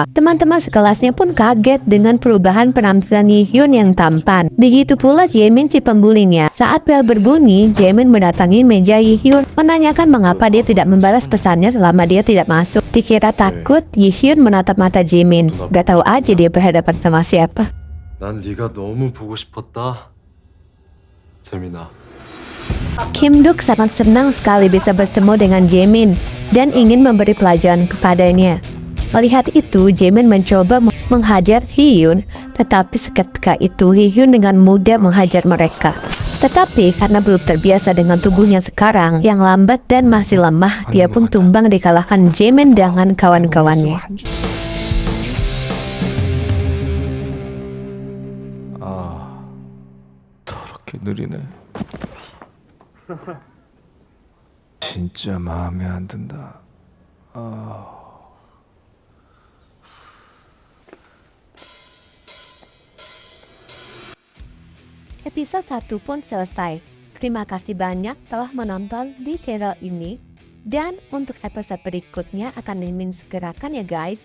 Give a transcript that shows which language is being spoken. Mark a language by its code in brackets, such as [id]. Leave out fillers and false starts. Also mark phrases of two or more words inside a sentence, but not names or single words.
[id] Teman-teman sekelasnya pun kaget dengan perubahan penampilan Yihyun yang tampan. Begitu pula Jaemin si pembulinya. Saat bel berbunyi, Jaemin mendatangi meja Yihyun, menanyakan mengapa dia tidak membalas pesannya selama dia tidak masuk. Dikira takut, Yihyun menatap mata Jaemin. Gak tahu aja dia berhadapan sama siapa. [ko] 난 네가 너무 보고 싶었다. 재민아. [id] Kim Duk sangat senang sekali bisa bertemu dengan Jaemin dan ingin memberi pelajaran kepadanya. Melihat itu, Jaemin mencoba menghajar Hyun, tetapi seketika itu Hyun dengan mudah menghajar mereka. Tetapi karena belum terbiasa dengan tubuhnya sekarang yang lambat dan masih lemah, dia pun tumbang dikalahkan Jaemin dengan kawan-kawannya. [ko] 더럽게 느리네. 진짜 마음에 안 든다. [id] Episode 1 pun selesai. Terima kasih banyak telah menonton di channel ini. Dan untuk episode berikutnya akan Mimin segerakan ya guys.